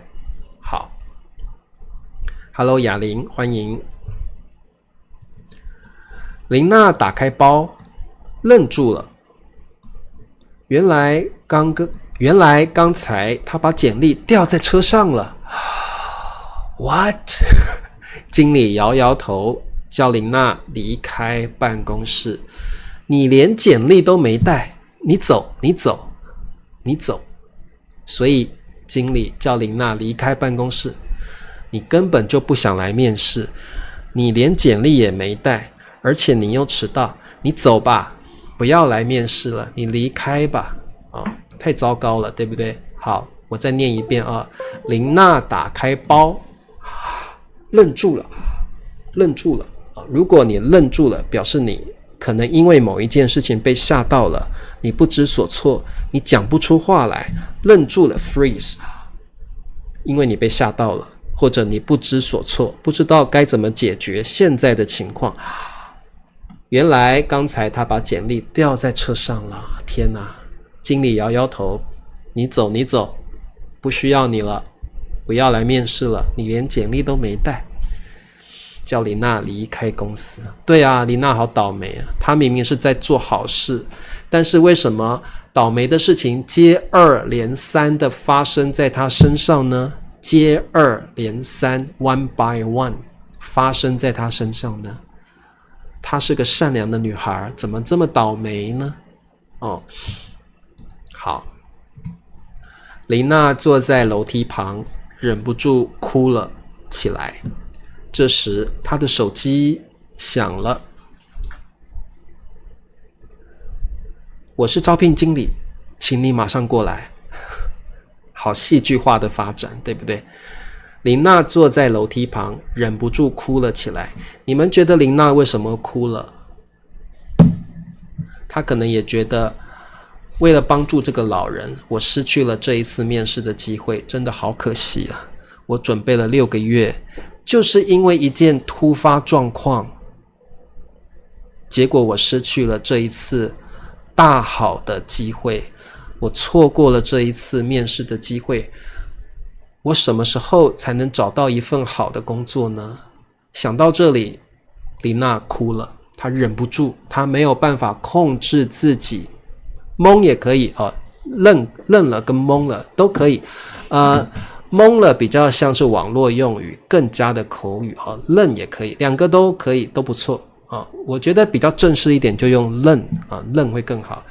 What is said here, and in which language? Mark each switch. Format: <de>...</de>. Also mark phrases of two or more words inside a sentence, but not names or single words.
<zh>好 ，Hello 雅玲，歡迎。琳娜打開包，愣住了。原來剛才她把簡歷掉在車上了。What？經理搖搖頭，叫琳娜離開辦公室。你連簡歷都沒帶，你走。所以經理叫琳娜離開辦公室。你根本就不想來面試，你連簡歷也沒帶，而且你又遲到，你走吧，不要來面試了，你離開吧。太糟糕了，對不對？好，我再念一遍啊。琳娜打開包，愣住了。如果你愣住了，表示你可能因為某一件事情被嚇到了，你不知所措，你講不出話來，愣住了 freeze，因為你被嚇到了，或者你不知所措，不知道該怎麼解決現在的情況。原來剛才他把簡歷掉在車上了，天哪！經理搖搖頭，你走，不需要你了，不要來面試了，你連簡歷都沒帶。叫琳娜離開公司。對啊，琳娜好倒霉啊，她明明是在做好事，但是為什麼倒霉的事情接二連三的發生在她身上呢？接二連三</zh> <en>one by one</en> <zh>發生在她身上呢？她是個善良的女孩，怎麼這麼倒霉呢？好，琳娜坐在樓梯旁，忍不住哭了起來。這時，她的手機響了。我是招聘經理，請你馬上過來。好戲劇化的發展，對不對？琳娜坐在樓梯旁，忍不住哭了起來。你們覺得琳娜為什麼哭了？她可能也覺得，為了幫助這個老人，我失去了這一次面試的機會，真的好可惜啊！我準備了6個月，就是因為一件突發狀況，結果我失去了這一次大好的機會，我錯過了這一次面試的機會。我什麼時候才能找到一份好的工作呢？想到這裡，琳娜哭了，她忍不住，她沒有辦法控制自己，懵也可以愣了跟懵了都可以，懵了比較像是網絡用語，更加的口語，愣也可以，兩個都可以，都不錯我覺得比較正式一點就用愣愣會更好。</zh>